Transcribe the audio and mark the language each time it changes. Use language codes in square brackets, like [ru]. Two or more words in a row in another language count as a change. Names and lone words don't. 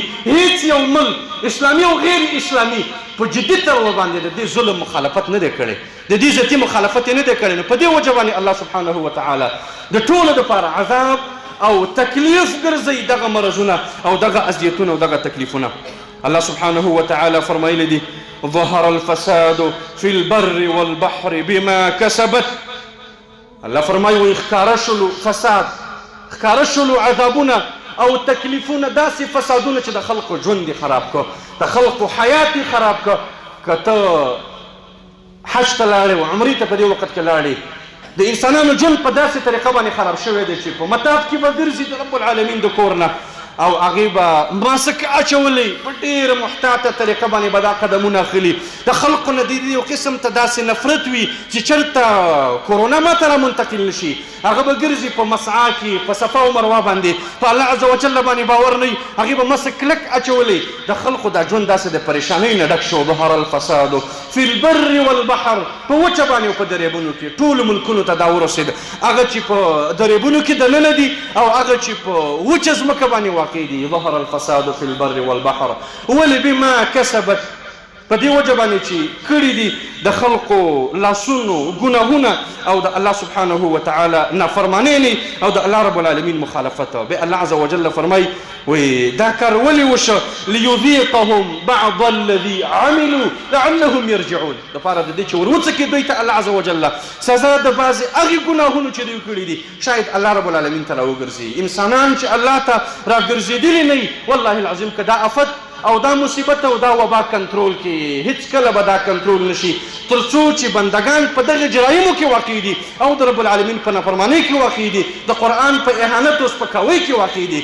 [ps] هیڅ یو ملک اسلامي او غیر اسلامي په جدي ډول باندې د دې ظلم مخالفت نه دی کړی، د دې ذاتي مخالفت یې نه دی کړی. نو په دې وجه باندې [ar] الله سبحانه وتعالی [ps] د ټولو دپاره عذاب او تکلیف ګرځوي دغه مرضونه او دغه اذیتونه او دغه تکلیفونه. [ar] الله سبحانه وتعالى [ps] فرمایلی دي [ar] ظهر الفساد في البر والبحر بما كسبت. [ps] الله فرمایي وایي ښکاره شلو فساد، ښکاره شلو عذابونه او تکلیفونه، داسې فسادونه چې د خلقو ژوند یې خراب کړه، د خلقو حیات یې خراب کړه. که ته حج ته لاړې و عمرې ته په دې وخت کې لاړې، د انسانانو ژوند په داسې طریقه باندې خراب شوی دی چې په مطاف کې به ګرځي د [ar] رب العالمین [ps] د کور نه او هغې به ماسک اچولی په ډېره محتاطه طریقه باندې به دا قدمونه اخلي. د خلقو نه د یو قسم ته داسې نفرت وي چې چېرته کورونا ماته را منتقل نه شي. هغه به ګرځي په مسعا کې په صفا او مروه باندې په [ar] الله عز وجل [ps] باندې باور نه وي، هغې به مسک کلک اچولی. د خلقو دا ژوند داسې د پریشانۍ نه ډک شو. [ar] ظهر الفساد فی البر والبحر، [ps] په وچه باندې او په دریابونو کې ټولو ملکونو ته دا ورسېد. هغه چې په دریابونو کې دننه دي او هغه چې په وچه ځمکه باندې [ar] ظهر الفساد في البر والبحر [ps] ولي [ar] بما كسبت، [ps] په دې وجه باندې چې کړي دي د خلقو لاسونو ګناهونه او د [ar] الله سبحانه وتعالى [ps] نافرماني او د [ar] الله رب العالمین [ps] مخالفت. [ar] به الله عز وجل [ps] فرمای وی دا کار ولي وشو [ar] ليذيقهم بعض الذي عملوا لعلهم يرجعون، [ps] د پاره د دې چې ورڅکې دوی ته [ar] الله عز وجل [ps] سزا د بعضې هغې ګناهونو چې دوی کړي دي شاید [ar] الله رب العالمین [ps] ته راوګرځي. انسانان چې الله ته راګرځېدلي نه وي، [ar] والله العظیم [ps] که دا افت او دا مصیبت او دا وبا کنټرول کې هیڅ کله به دا کنټرول نشي تر څو چې بندگان په دغه جرایمو کې واقع دي او د [ar] رب العالمین [ps] په نافرمانۍ کې واقع دي، د قرآن په اهانت او سپکاوۍ کې واقع دي.